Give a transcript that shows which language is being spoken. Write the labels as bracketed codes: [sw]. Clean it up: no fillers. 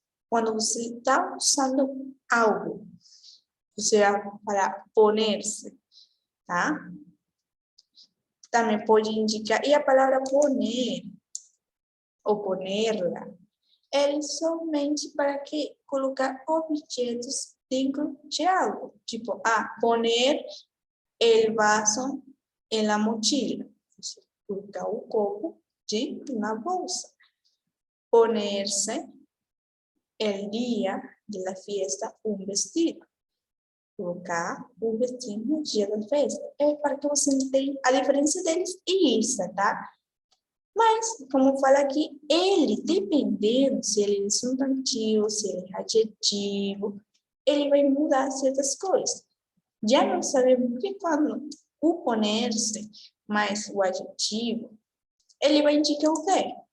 [pt] Quando você está usando algo, você vai para poner-se, tá? Também pode indicar, e a palavra poner, ou ponerla, é somente para que colocar objetos dentro de algo. [es] Tipo, poner el vaso en la mochila. [pt] Você colocar o copo dentro na bolsa. [es] Ponerse el día de la fiesta un vestido. [pt] Colocar o vestido no dia da festa. É para que você entenda a diferença deles e isso, tá? Mas, como fala aqui, ele, dependendo se ele é substantivo, se ele é adjetivo, ele vai mudar certas coisas. Já não sabemos que quando o poner-se mais o adjetivo, ele vai indicar o quê?